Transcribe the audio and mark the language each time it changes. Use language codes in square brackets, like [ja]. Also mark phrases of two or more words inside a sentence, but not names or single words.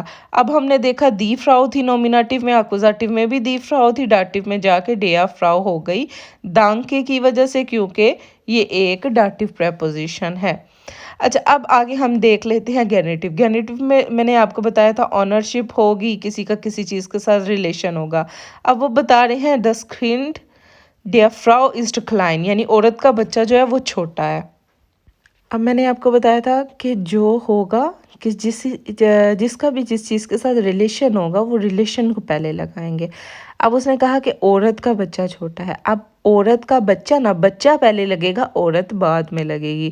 [hi] अब हमने देखा [de] die Frau [hi] थी नोमिनेटिव में, अकुजेटिव में भी [de] die Frau [hi] थी, डाटिव में जाके [de] der Frau [hi] हो गई दांके की वजह से, क्योंकि ये एक डाटिव प्रेपोजिशन है। अच्छा, अब आगे हम देख लेते हैं गेनेटिव। गेनेटिव में मैंने आपको बताया था ऑनरशिप होगी, किसी का किसी चीज़ के साथ रिलेशन होगा। अब वो बता रहे हैं [de] das Kind der Frau ist klein, [hi] यानी औरत का बच्चा जो है वो छोटा है। अब मैंने आपको बताया था कि जो होगा कि जिसका भी जिस चीज़ के साथ रिलेशन होगा वो रिलेशन को पहले लगाएंगे। अब उसने कहा कि औरत का बच्चा छोटा है। अब औरत का बच्चा ना, बच्चा पहले लगेगा, औरत बाद में लगेगी।